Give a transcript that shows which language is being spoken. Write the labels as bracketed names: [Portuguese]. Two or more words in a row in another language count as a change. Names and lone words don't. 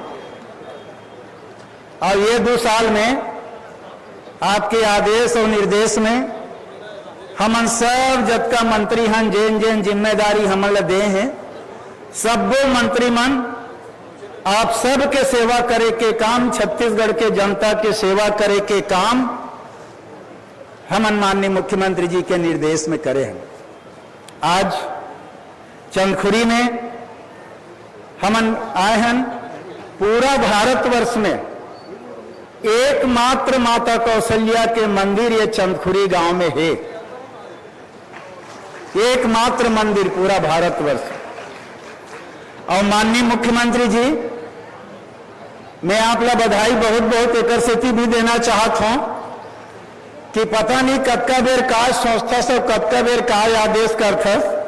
[Chhattisgarhi] और ये 2 साल में आपके आदेश और निर्देश में हमन सब जतका मंत्री हन जेन जेन जिम्मेदारी हमन ला दे हैं सबो मंत्रीमंडल आप सब के सेवा करे के काम, छत्तीसगढ़ के जनता के सेवा करे के काम हमन माननीय मुख्यमंत्री जी के निर्देश में करे हैं। आज चंदखुरी में हमन आए हैं। पूरा भारतवर्ष में एकमात्र माता कौशल्या के मंदिर ये चंदखुरी गांव में है, एकमात्र मंदिर पूरा भारतवर्ष। और माननीय मुख्यमंत्री जी मैं आप ला बधाई बहुत बहुत एक सेती भी देना चाहत हूं कि पता नहीं कत्का बेर का संस्था सब कत्का बेर का आदेश करथस।